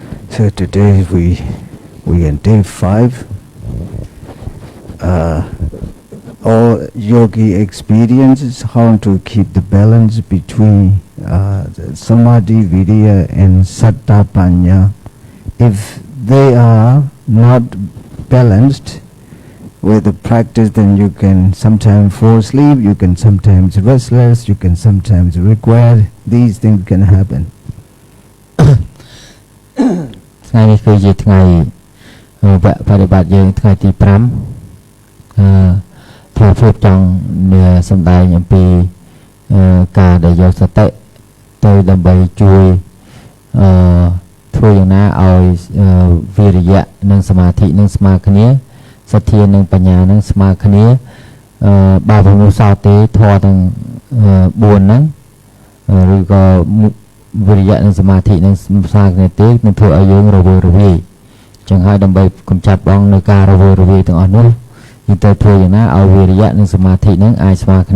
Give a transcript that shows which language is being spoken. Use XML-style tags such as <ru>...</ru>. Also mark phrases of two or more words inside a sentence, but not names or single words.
<en>So today we in day 5. All yogi experiences how to keep the balance between the samadhi, vidya, and satta panya. If they are not balanced with the practice, then you can sometimes fall asleep, you can sometimes restless, you can sometimes regret. These things can happen.</en> <km>ថ្ងៃនេះគឺជាថ្ងៃវគ្គបប្រតិបត្តិយើងថ្ងៃទី5ធ្វើជួបចង់សម្ដែងអំពីការដែលយកសតិទៅ ដើម្បីជួយធ្វើយ៉ាងណាឲ្យវិរិយៈនិងសមាធិនឹងស្មើគ្នាសទ្ធានិងបញ្ញានឹងស្មើគ្នាបើពុំសោតទេធម៌ទាំង4ហ្នឹងឬក៏វិរិយៈនិងសមាធិនឹងស្មើគ្នាទេនឹងធ្វើឲ្យយើងរវើរវាយចឹងហើយដើម្បីកម្ចាត់បងនៅការរវើរវាយទាំងអស់នោះយើងត្រូវធ្វើយ៉ាងណាឲ្យវិរិយៈនិងសមាធិនឹងអាចស្មើគ្នា</km>